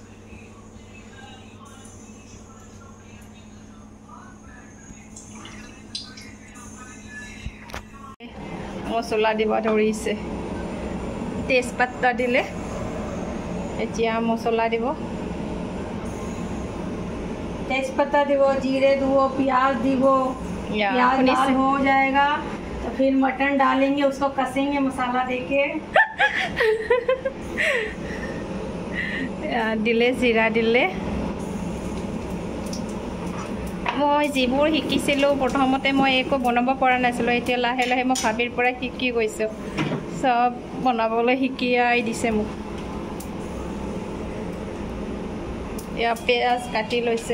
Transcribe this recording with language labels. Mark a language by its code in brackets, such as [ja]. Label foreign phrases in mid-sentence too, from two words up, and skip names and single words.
[as] মছলা দিব ধৰিছে, তেজপাতা দিলে। এতিয়া মছলা দিব, তেজপাতা দিবো, জীৰে দিবো, পিয়াজ দিবো। [hi] प्याज लाल हो जाएगा तो फिर मटन डालेंगे, उसको कसेंगे मसाला देके। [as] দিলে জীৰা দিলে। মই যিবোৰ শিকিছিলোঁ প্ৰথমতে মই একো বনাব পৰা নাছিলোঁ। এতিয়া লাহে লাহে মই ভাবিৰ পৰা শিকি গৈছোঁ, চব বনাবলৈ শিকাই দিছে মোক। এয়া পিঁয়াজ কাটি লৈছে।